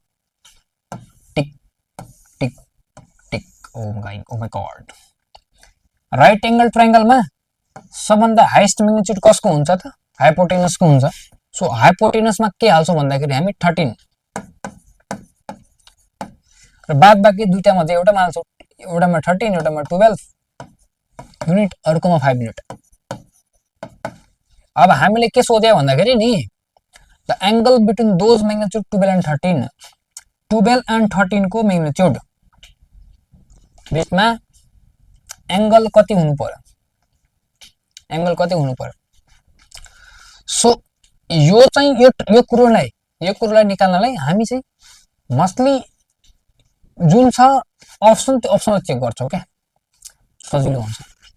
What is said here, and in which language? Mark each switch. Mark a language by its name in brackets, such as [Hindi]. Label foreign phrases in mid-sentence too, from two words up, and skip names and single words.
[English] टिक टिक टिक। Oh my God, right angle [Nepali] ट्रायंगलमा सबभन्दा [English] highest magnitude [Nepali] कसको हुन्छ त? हाइपोटेनसको हुन्छ। सो हाइपोटेनसमा के हाल्छौँ भन्दाखेरि हामी 13 र बाद बाँकी दुईटा मध्ये एउटामा हाल्छौँ। एउटामा 13, एउटामा 12 युनिट, अर्कोमा 5 युनिट। अब हामीले के सोध्यो भन्दाखेरि नि, [English] the angle between those magnitude 12 and 13, 12 and 13 [Nepali] को मैग्निट्यूड बीचमा एंगल कति हुनु पर्यो, एंगल कति हुनु पर्यो। सो यो चाहिँ यो कुरोलाई निकाल्नलाई हामी चाहिँ मस्टली जुन छ अप्सन, त्यो अप्सनलाई चेक गर्छौं क्या, सजिलो हुन्छ।